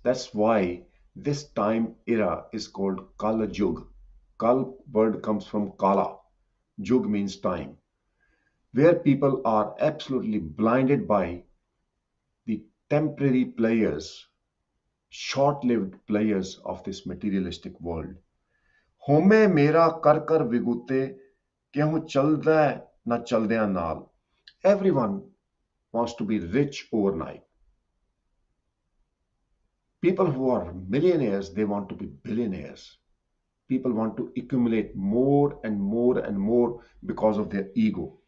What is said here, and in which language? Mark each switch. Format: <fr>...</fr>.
<en>That's why this time era is called Kala Yug. Kal word comes from Kala. Yug means time, where people are absolutely blinded by the temporary players, short-lived players of this materialistic world.</en> <pa>ਹੋਮੇ ਮੇਰਾ ਕਰ ਕਰ ਵਿਗੂਤੇ ਕਿਉਂ ਚਲਦਾ ਨਾ ਚਲਦਿਆਂ ਨਾਲ.</pa> <en>Everyone wants to be rich overnight. People who are millionaires, they want to be billionaires. People want to accumulate more and more and more because of their ego.</en>